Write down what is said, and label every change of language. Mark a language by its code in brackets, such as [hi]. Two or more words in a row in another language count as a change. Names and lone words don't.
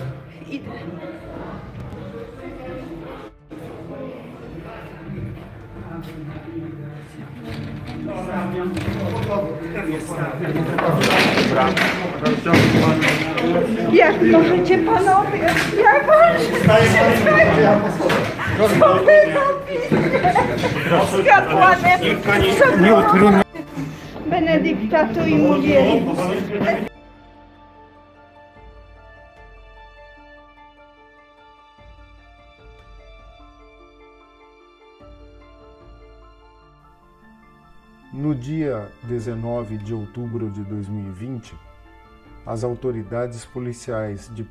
[pl] Idę. Jak możecie panowie? Jak możecie? Co wy robicie? Z kapłanem? Nie utrudniać. [la] Benedicta tu in mulieribus. [pt] No dia 19 de outubro de 2020, as autoridades policiais de